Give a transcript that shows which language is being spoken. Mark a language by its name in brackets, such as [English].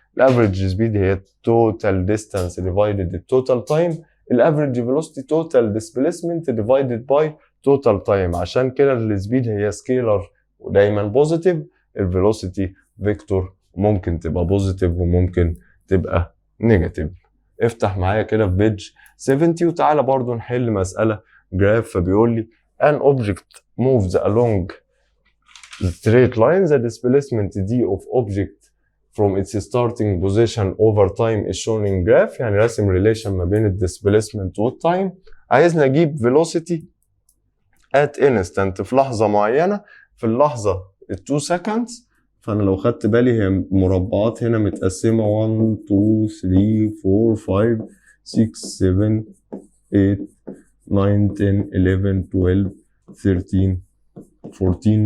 [Arabic] الافريج سبيد هي التوتال ديستانس ديفايدد التوتال تايم، الافريج فيلوسيتي توتال ديسبيسمنت ديفايدد باي توتال تايم. عشان كده السبيد هي سكيلر ودايما بوزيتيف، الفيلوسيتي فيكتور ممكن تبقى بوزيتيف وممكن تبقى نيجاتيف. افتح معايا كده في بيج 70 وتعالى برضو نحل مسألة جراف. فبيقول لي [English] an object moves along the straight line the displacement d of object from its starting position over time is shown in graph. [Arabic] يعني راسم ريليشن ما بين الديسبيسمنت والتايم. عايزنا نجيب velocity at instant في لحظة معينة، في اللحظة 2 seconds. فأنا لو خدت بالي هي مربعات هنا متقسمة 1 2 3 4 5 6 7 8 9 10 11 12 13 14.